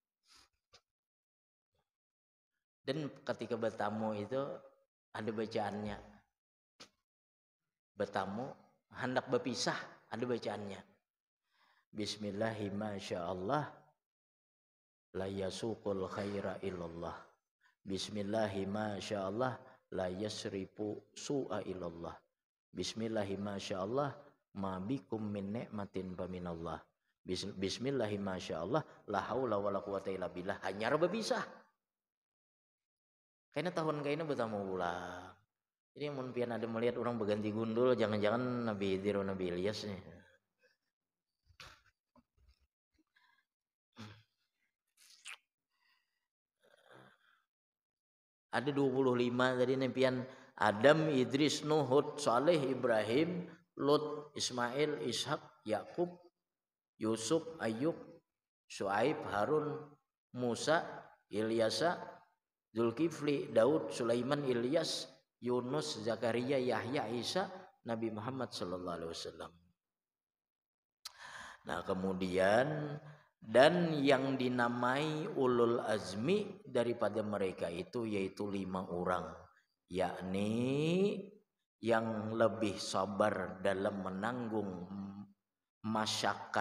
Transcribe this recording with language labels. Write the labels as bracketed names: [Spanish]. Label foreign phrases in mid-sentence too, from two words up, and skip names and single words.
[Indonesian] Dan ketika bertamu itu ada bacaannya. Bertamu hendak berpisah ada bacaannya. [Arabic] بسم الله الرحمن الرحيم. لا يسوق الخير إلا الله. بسم الله الرحمن الرحيم. لا يصرف السوء إلا الله. بسم الله الرحمن الرحيم. ما بكم من نعمة فمن الله. بسم الله الرحمن الرحيم. لا حول ولا قوة إلا بالله. [Indonesian] Hanya berpisah. Kayaknya tahun kayaknya bertamu pula. [Banjar] Jadi mun pian ada melihat orang berganti gundul, jangan-jangan Nabi Khidir Nabi Ilyas nih. Ada 25 tadi nempian Adam, Idris, Nuh, Hud, Saleh, Ibrahim, Lut, Ismail, Ishak, Yakub, Yusuf, Ayub, Syuaib, Harun, Musa, Ilyasa, Zulkifli, Daud, Sulaiman, Ilyas, Yunus, Zakaria, Yahya, Isa, Nabi Muhammad [Arabic] صلى الله عليه وسلم. [Indonesian] Nah, kemudian dan yang dinamai [Arabic] أولو العزم [Indonesian] daripada mereka itu yaitu 5 orang, yakni yang lebih sabar dalam menanggung masyakat.